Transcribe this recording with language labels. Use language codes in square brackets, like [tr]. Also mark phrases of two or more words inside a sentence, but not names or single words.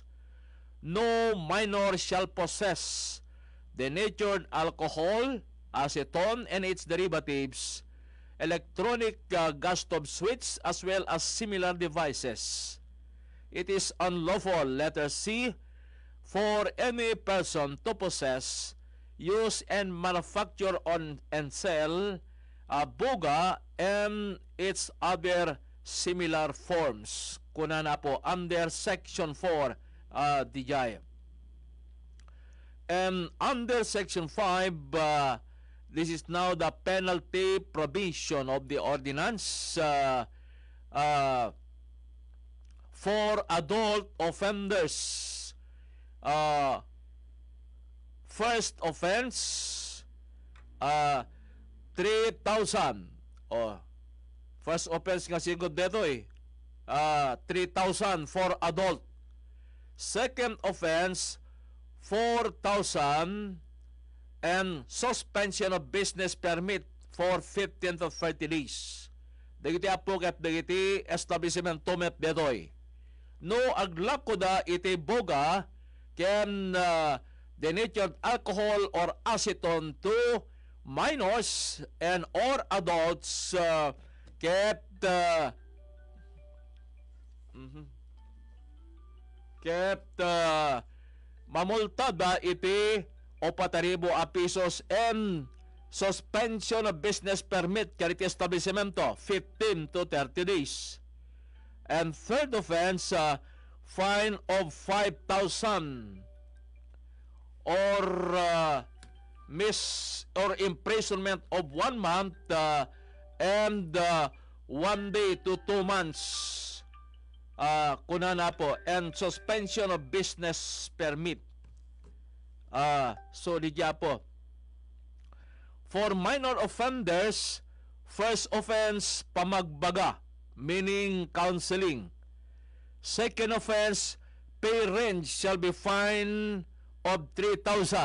[en] No minor shall possess denatured alcohol, acetone and its derivatives, electronic gas stove switches, as well as similar devices. It is unlawful, letter C, for any person to possess, use and manufacture on and sell boga and its other similar forms. [ilo] Kuna na po [en] under Section 4 [ilo] DJ. [en] And under Section 5, this is now the penalty provision of the ordinance for adult offenders. First offense, 3,000. First offense [ilo] nga sigod dito [en] 3,000 for adult. Second offense, 4,000 and suspension of business permit for 15 to 30 days. [ilo] Dagiti apo ket dagiti establishment tumet detoy. No aglako da iti boga ken [en] denatured alcohol or acetone to minors and or adults [ilo] ket mamulta da iti 4,000 pesos [en] and suspension of business permit [ilo] ket iti establishmento [en] 15 to 30 days. And third offense, fine of 5,000 or imprisonment of 1 month and 1 day to 2 months. [ilo] Kuna na po, [en] and suspension of business permit. [ilo] So diya po. [en] For minor offenders, first offense, pamagbaga, meaning counseling. Second offense, pay range shall be fine of 3,000.